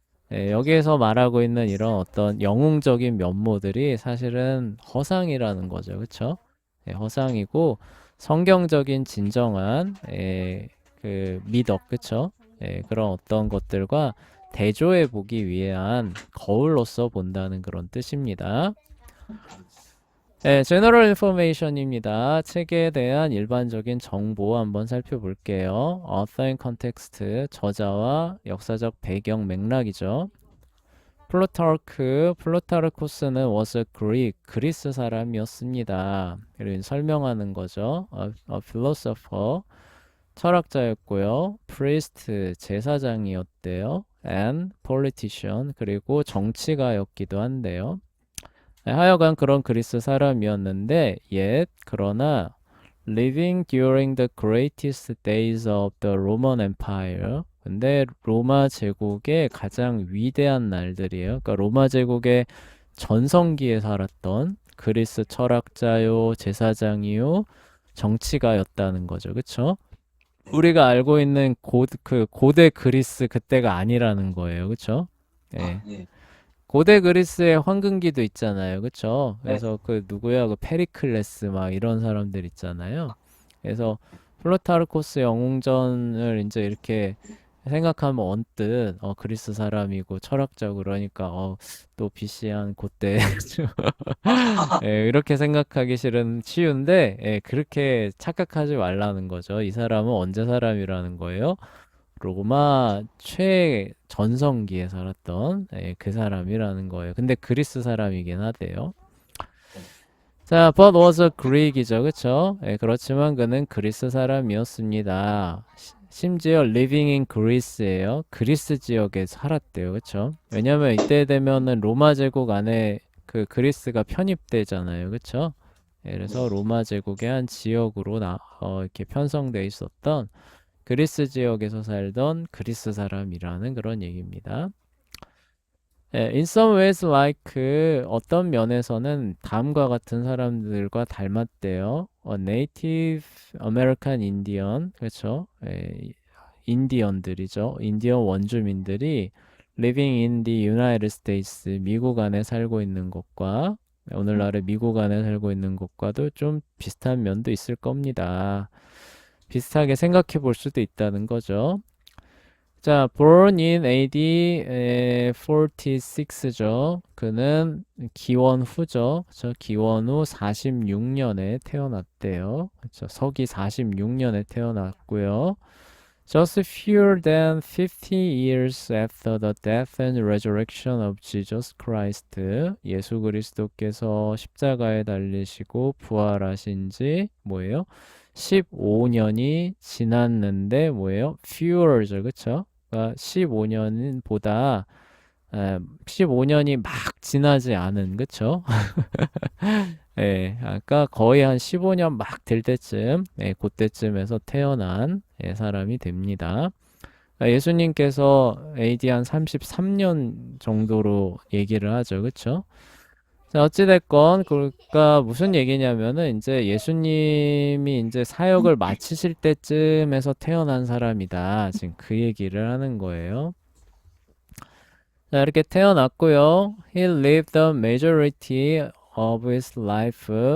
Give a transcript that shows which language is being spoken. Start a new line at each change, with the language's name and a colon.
Korean: 여기에서 말하고 있는 이런 어떤 영웅적인 면모들이 사실은 허상이라는 거죠. 그쵸? 허상이고 성경적인 진정한 그 미덕, 그쵸? 그런 어떤 것들과 대조해 보기 위한 거울로서 본다는 그런 뜻입니다.
English: General Information입니다.
Korean: 책에 대한 일반적인 정보 한번 살펴볼게요.
English: Author and Context,
Korean: 저자와 역사적 배경 맥락이죠. 플루타르코스는
English: was a Greek,
Korean: 그리스 사람이었습니다. 그리고 설명하는 거죠. A philosopher, 철학자였고요. priest, 제사장이었대요.
English: and politician,
Korean: 그리고 정치가였기도 한데요. 하여간 그런 그리스 사람이었는데, 그러나,
English: living during the greatest days of the Roman Empire.
Korean: 근데 로마 제국의 가장 위대한 날들이에요. 그러니까 로마 제국의 전성기에 살았던 그리스 철학자요, 제사장이요, 정치가였다는 거죠. 그쵸? 우리가 알고 있는 그 고대 그리스 그때가 아니라는 거예요. 그쵸? 예. 네. 고대 그리스의 황금기도 있잖아요. 그쵸? 네. 그래서 그 누구야? 그 페리클레스 막 이런 사람들 있잖아요. 그래서 플루타르코스 영웅전을 이제 이렇게 생각하면 언뜻 그리스 사람이고 철학자 그러니까 또 BC한 그때 이렇게 생각하기 쉬운데 그렇게 착각하지 말라는 거죠. 이 사람은 언제 사람이라는 거예요? 로마 최전성기에 살았던 그 사람이라는 거예요. 근데 그리스 사람이긴 하대요.
English: 자, but was a Greek이죠, 그쵸?
Korean: 그렇지만 그는 그리스 사람이었습니다.
English: 심지어 living in Greece예요.
Korean: 그리스 지역에 살았대요, 그쵸? 왜냐면 이때 되면은 로마 제국 안에 그 그리스가 편입되잖아요, 그쵸? 그래서 로마 제국의 한 지역으로 이렇게 편성돼 있었던 그리스 지역에서 살던 그리스 사람이라는 그런 얘기입니다.
English: in some ways like
Korean: 어떤 면에서는 다음과 같은 사람들과 닮았대요.
English: Native American Indian, 그렇죠?
Korean: 인디언들이죠. 인디언 원주민들이
English: living in the United States,
Korean: 미국 안에 살고 있는 것과 오늘날의 미국 안에 살고 있는 것과도 좀 비슷한 면도 있을 겁니다. 비슷하게 생각해 볼 수도 있다는 거죠.
English: 자, born in AD 46죠.
Korean: 그는 기원 후죠. 저 기원 후 46년에 태어났대요. 그렇죠. 서기 46년에 태어났고요.
English: Just fewer than 50 years after the death and resurrection of Jesus Christ.
Korean: 예수 그리스도께서 십자가에 달리시고 부활하신 지 뭐예요? 15년이 지났는데 뭐예요? fewer죠. 그쵸? 그러니까 15년보다 15년이 막 지나지 않은 그쵸? 아까 거의 한 15년 막 될 때쯤 그때쯤에서 태어난 사람이 됩니다. 그러니까 예수님께서 AD 한 33년 정도로 얘기를 하죠. 그쵸? 자, 어찌됐건, 그러니까 무슨 얘기냐면은, 이제 예수님이 이제 사역을 마치실 때쯤에서 태어난 사람이다. 지금 그 얘기를 하는 거예요. 자, 이렇게 태어났고요.
English: He lived the majority of his life.